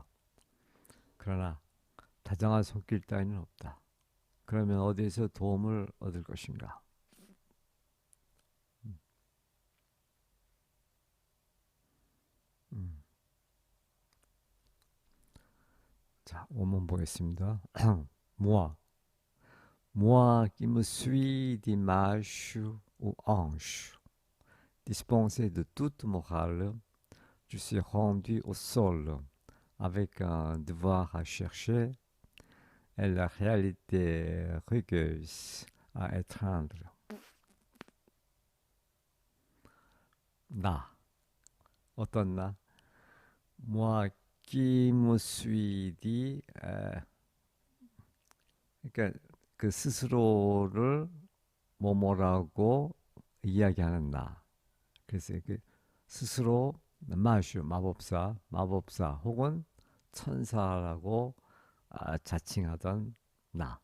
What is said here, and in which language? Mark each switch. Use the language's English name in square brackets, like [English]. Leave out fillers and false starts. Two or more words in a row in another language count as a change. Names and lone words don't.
[Korean] 그러나 다정한 손길 따위는 없다. 그러면 어디에서 도움을 얻을 것인가? 음, 음. 자, 원문 보겠습니다. [French] moi, moi qui me suis d'image ou ange, dispensé de toute morale, je suis rendu au sol avec un devoir à chercher et la réalité rugueuse à étreindre. [Korean] 나, 어떤 나? [French] moi qui me suis dit, [Korean] 그러니까 그 스스로를 뭐뭐라고 이야기하는 나. 그래서 그 스스로 마슈 마법사 혹은 천사라고 자칭하던 나.